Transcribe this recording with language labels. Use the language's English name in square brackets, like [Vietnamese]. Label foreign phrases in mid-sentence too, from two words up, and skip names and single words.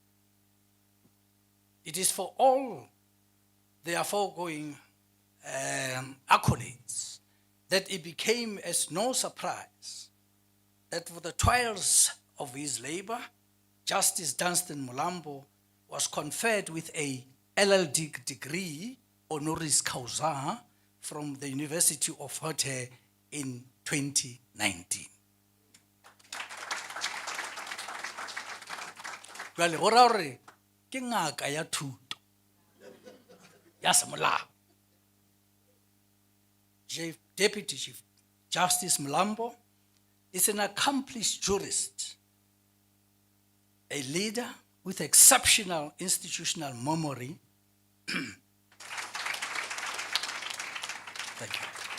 [English] It is for all the foregoing accolades that it became as no surprise that for the trials of his labor, Justice Dunstan Mlambo was conferred with a LLD degree, honoris causa, from the University of Limpopo in 2019. [Southern Sotho] Jwale go ra hore ke ngaka ya thuto ya semolao. [English] Deputy Chief Justice Mlambo is an accomplished jurist, a leader, with exceptional institutional memory. Thank you.